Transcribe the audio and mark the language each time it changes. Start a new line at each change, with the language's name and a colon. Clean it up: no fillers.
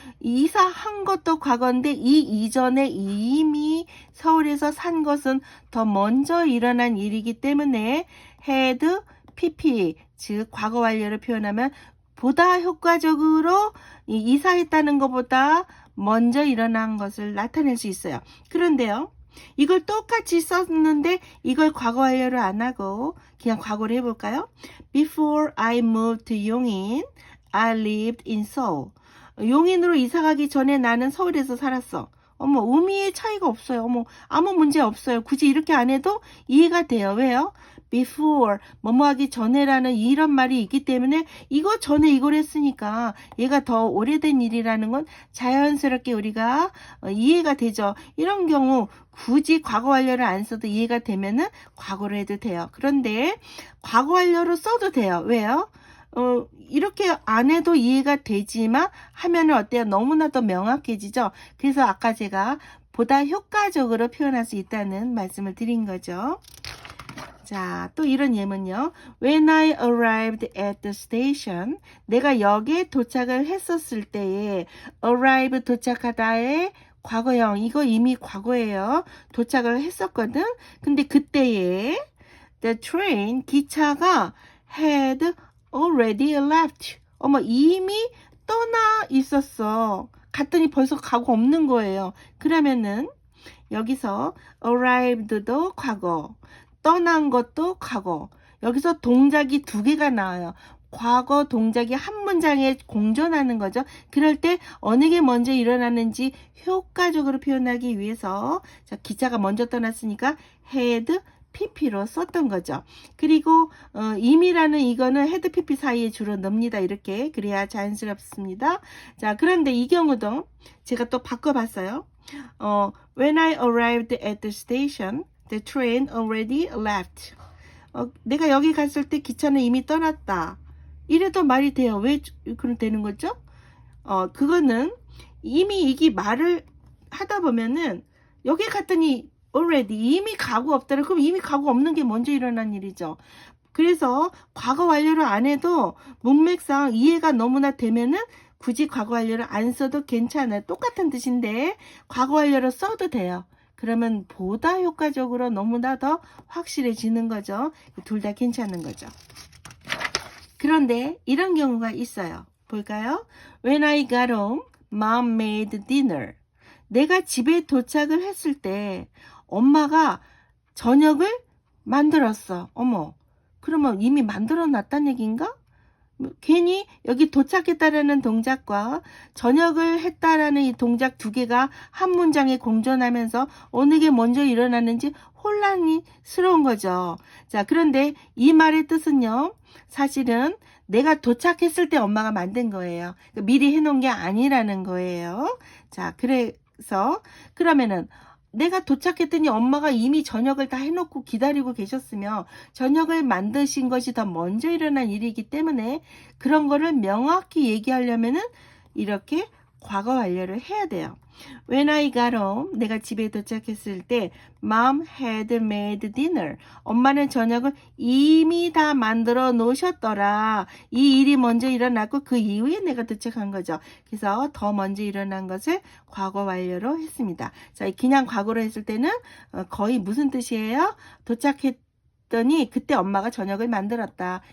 Korean: 이사한 것도 과거인데 이 이전에 이미 서울에서 산 것은 더 먼저 일어난 일이기 때문에 had pp, 즉 과거 완료를 표현하면 보다 효과적으로 이사했다는 것보다 먼저 일어난 것을 나타낼 수 있어요. 그런데요, 이걸 똑같이 썼는데 이걸 과거 완료를 안 하고 그냥 과거를 해볼까요?
English: Before I moved to 용인, I lived in Seoul.
Korean: 용인으로 이사가기 전에 나는 서울에서 살았어. 어머, 의미의 차이가 없어요. 어머, 아무 문제 없어요. 굳이 이렇게 안 해도 이해가 돼요. 왜요? before, 뭐뭐 하기 전에라는 이런 말이 있기 때문에 이거 전에 이걸 했으니까 얘가 더 오래된 일이라는 건 자연스럽게 우리가 이해가 되죠. 이런 경우 굳이 과거 완료를 안 써도 이해가 되면은 과거로 해도 돼요. 그런데 과거 완료로 써도 돼요. 왜요? 이렇게 안 해도 이해가 되지만 하면은 어때요? 너무나 더 명확해지죠. 그래서 아까 제가 보다 효과적으로 표현할 수 있다는 말씀을 드린 거죠. 자, 또 이런 예문요.
English: When I arrived at the station,
Korean: 내가 역에 도착을 했었을 때에 arrive 도착하다의 과거형, 이거 이미 과거예요. 도착을 했었거든. 근데 그때에
English: the train,
Korean: 기차가
English: had already left.
Korean: 어머, 이미 떠나 있었어. 갔더니 벌써 가고 없는 거예요. 그러면은 여기서 arrived도 과거, 떠난 것도 과거. 여기서 동작이 두 개가 나와요. 과거 동작이 한 문장에 공존하는 거죠. 그럴 때 어느 게 먼저 일어나는지 효과적으로 표현하기 위해서 자, 기차가 먼저 떠났으니까 had pp로 썼던 거죠. 그리고 임이라는 이거는 had pp 사이에 주로 넣습니다. 이렇게 그래야 자연스럽습니다. 자, 그런데 이 경우도 제가 또 바꿔봤어요.
English: When I arrived at the station, the train already left.
Korean: 내가 여기 갔을 때 기차는 이미 떠났다. 이래도 말이 돼요. 왜 그럼 되는 거죠? 그거는 이미 이게 말을 하다 보면은 여기 갔더니 already 이미 가고 없다는, 그럼 이미 가고 없는 게 먼저 일어난 일이죠. 그래서 과거 완료를 안 해도 문맥상 이해가 너무나 되면은 굳이 과거 완료를 안 써도 괜찮아요. 똑같은 뜻인데 과거 완료로 써도 돼요. 그러면 보다 효과적으로 너무나 더 확실해지는 거죠. 둘 다 괜찮은 거죠. 그런데 이런 경우가 있어요. 볼까요?
English: When I got home, mom made dinner.
Korean: 내가 집에 도착을 했을 때 엄마가 저녁을 만들었어. 어머, 그러면 이미 만들어 놨단 얘기인가? 괜히 여기 도착했다라는 동작과 저녁을 했다라는 이 동작 두 개가 한 문장에 공존하면서 어느 게 먼저 일어나는지 혼란스러운 거죠. 자, 그런데 이 말의 뜻은요, 사실은 내가 도착했을 때 엄마가 만든 거예요. 미리 해놓은 게 아니라는 거예요. 자, 그래서 그러면은 내가 도착했더니 엄마가 이미 저녁을 다 해놓고 기다리고 계셨으며 저녁을 만드신 것이 더 먼저 일어난 일이기 때문에 그런 거를 명확히 얘기하려면은 이렇게 과거 완료를 해야 돼요.
English: When I got home,
Korean: 내가 집에 도착했을 때
English: Mom had made dinner.
Korean: 엄마는 저녁을 이미 다 만들어 놓으셨더라. 이 일이 먼저 일어났고 그 이후에 내가 도착한 거죠. 그래서 더 먼저 일어난 것을 과거 완료로 했습니다. 자, 그냥 과거로 했을 때는 거의 무슨 뜻이에요? 도착했더니 그때 엄마가 저녁을 만들었다.